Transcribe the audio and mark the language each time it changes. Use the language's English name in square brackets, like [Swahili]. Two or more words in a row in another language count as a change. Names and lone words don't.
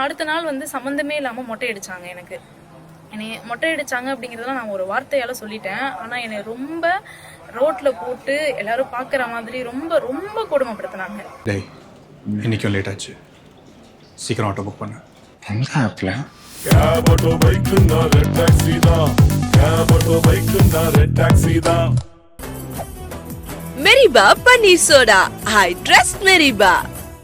[Tamil] அடுத்த நாள் வந்து சம்மந்தமே இல்லாம மொட்டை அடிச்சாங்க. எனக்கு என்னை மொட்டை அடிச்சாங்க அப்படிங்கறதெல்லாம் நான் ஒரு வார்த்தையால சொல்லிட்டேன். ஆனா என்னை ரொம்ப ரோட்ல போட்டு எல்லாரும் பாக்குற மாதிரி ரொம்ப ரொம்ப கொடுமைப்படுத்தினாங்க. டேய், இன்னைக்கும் லேட் ஆச்சு. சீக்கிரம் [English] auto book [Tamil] பண்ணு. எந்த ஆப்ல? [English] cab auto bike [Tamil] ना रेड टैक्सी दा, [English] cab auto bike [Tamil] ना रेड टैक्सी दा. மெரிபா பன்னீர் சோடா, [English] I trust [Tamil] மெரிபா.